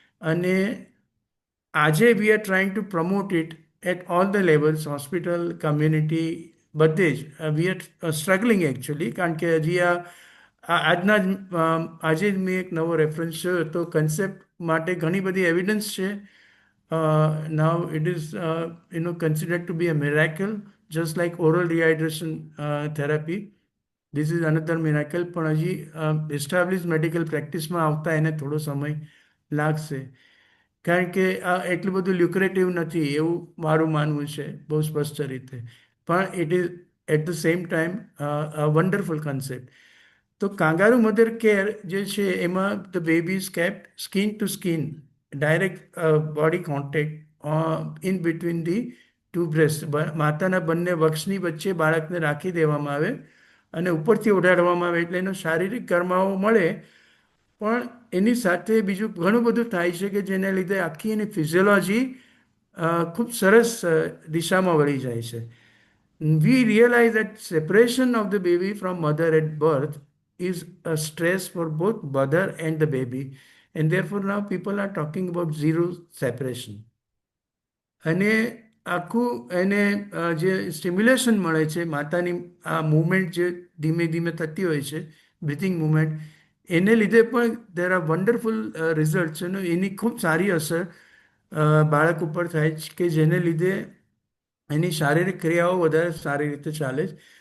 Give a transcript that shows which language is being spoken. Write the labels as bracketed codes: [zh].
[gu] અને આજે [en] we are trying to promote it at all the levels, hospital, community, [gu] બધે જ. [en] we are struggling actually, [gu] કારણ કે હજી આજના જ આજે જ મેં એક નવો રેફરન્સ જોયો તો કન્સેપ્ટ માટે ઘણી બધી એવિડન્સ છે. [en] Now it is considered to be a miracle, just like oral rehydration therapy. This is another miracle. [gu] પણ હજી એસ્ટાબ્લિશ મેડિકલ પ્રેક્ટિસમાં આવતા એને થોડો સમય લાગશે, કારણ કે આ એટલું બધું લ્યુક્રેટિવ નથી એવું મારું માનવું છે બહુ સ્પષ્ટ રીતે. પણ [en] It is at the same time wonderful concept. [gu] તો કાંગારૂ મધર કેર જે છે એમાં [en] The baby is kept skin to skin, direct body contact in between the 2 breast. [gu] માતાના બંને વક્ષની વચ્ચે બાળકને રાખી દેવામાં આવે અને ઉપરથી ઓઢાડવામાં આવે એટલે એનો શારીરિક ગરમાવો મળે પણ એની સાથે બીજું ઘણું બધું થાય છે કે જેને લીધે આખી એની ફિઝિયોલોજી ખૂબ સરસ દિશામાં વળી જાય છે. [en] We realize that separation of the baby from mother at birth is a stress for both mother and the baby, and therefore now people are talking about zero separation. [gu] અને આખું એને જે સ્ટિમ્યુલેશન મળે છે માતાની આ મુવમેન્ટ જે ધીમે ધીમે થતી હોય છે, બ્રિથિંગ મુવમેન્ટ, એને લીધે પણ [en] there are wonderful result [gu] છે. એની ખૂબ સારી અસર બાળક ઉપર થાય છે કે જેને લીધે એની શારીરિક ક્રિયાઓ વધારે સારી રીતે ચાલે છે.